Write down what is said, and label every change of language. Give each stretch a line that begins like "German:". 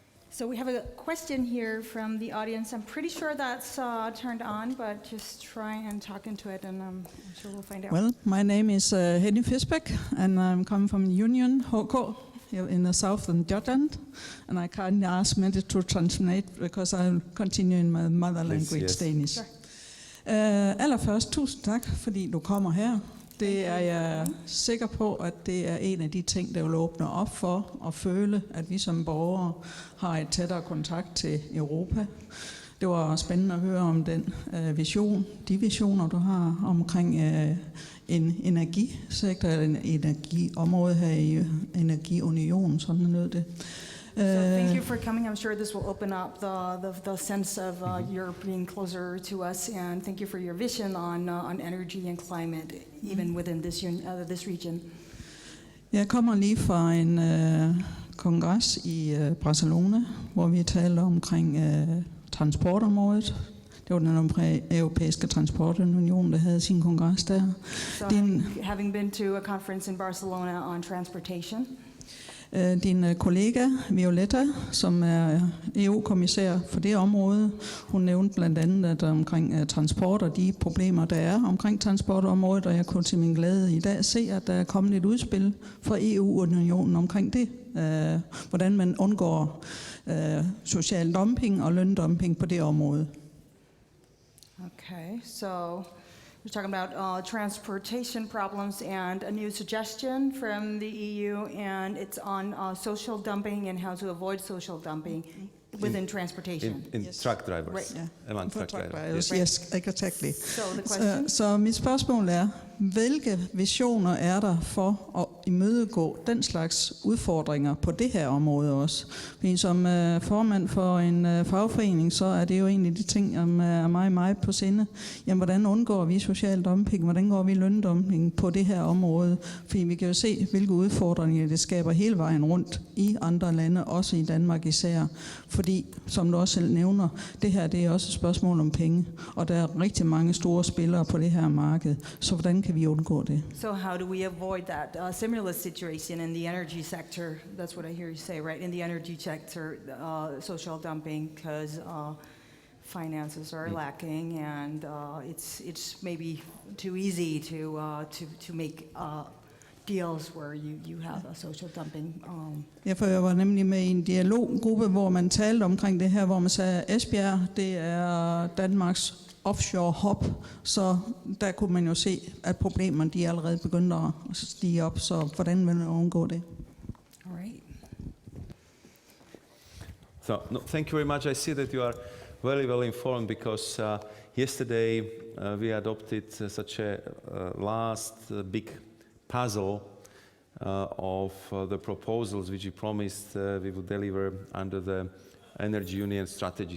English: So we have a question here from the audience. I'm pretty sure that's turned on, but just try and talk into it, and I'm sure we'll find out. Well, my name is Henny Esbjerg, and I'm coming from Union, HK, here in the southern Jutland. And I kindly ask Mette to translate, because I'll continue in my mother language, yes. Danish. Sure.
Danish: Allerførst, tusind tak, fordi du kommer her. Det er jeg sikker på, at det er en af de ting, der vil åbne op for at føle, at vi som borgere har et tættere kontakt til Europa. Det var spændende at høre om den vision, de visioner, du har omkring en energisektor, eller en energiområde her i Energiunion, sådan noget det.
English: So thank you for coming. I'm sure this will open up the sense of Europe being closer to us, and thank you for your vision on energy and climate, even within this region.
Danish: Jeg kommer lige fra en kongres i Barcelona, hvor vi talte omkring transportområdet. Det var den europæiske transportunion, der havde sin kongres der.
English: So having been to a conference in Barcelona on transportation.
Danish: Din kollega Violetta, som er EU-kommissær for det område, hun nævnte blandt andet at omkring transport og de problemer, der er omkring transportområdet, og jeg kunne til min glæde i dag se, at der er kommet et udspil fra EU-unionen omkring det. Hvordan man undgår social dumping og løndumping på det område.
English: Okay, so we're talking about transportation problems and a new suggestion from the EU, and it's on social dumping and how to avoid social dumping within transportation. In Yes. truck drivers, Right, yeah. among truck drivers. Yes, exactly. So the question?
Danish: Så mit spørgsmål er, hvilke visioner er der for at imødegå den slags udfordringer på det her område også? Fordi som formand for en fagforening, så er det jo egentlig de ting, som er meget på sinde. Jamen, hvordan undgår vi social dumping? Hvordan går vi løndumping på det her område? Fordi vi kan jo se, hvilke udfordringer det skaber hele vejen rundt i andre lande, også i Danmark især. Fordi, som du også selv nævner, det her det er også et spørgsmål om penge, og der er rigtig mange store spillere på det her marked. Så hvordan kan vi undgå det?
English: So how do we avoid that similar situation in the energy sector? That's what I hear you say, right? In the energy sector, social dumping, because finances are lacking, and it's maybe too easy to make deals where you have a social dumping.
Danish: Jeg var nemlig med i en dialoggruppe, hvor man talte omkring det her, hvor man sagde, at Esbjerg, det er Danmarks offshore hub, så der kunne man jo se, at problemerne de allerede begyndte at stige op, så hvordan vil man undgå det?
English: All right. So, no, thank you very much. I see that you are very well informed, because yesterday we adopted such a last big puzzle of the proposals which we promised we would deliver under the Energiunion strategy.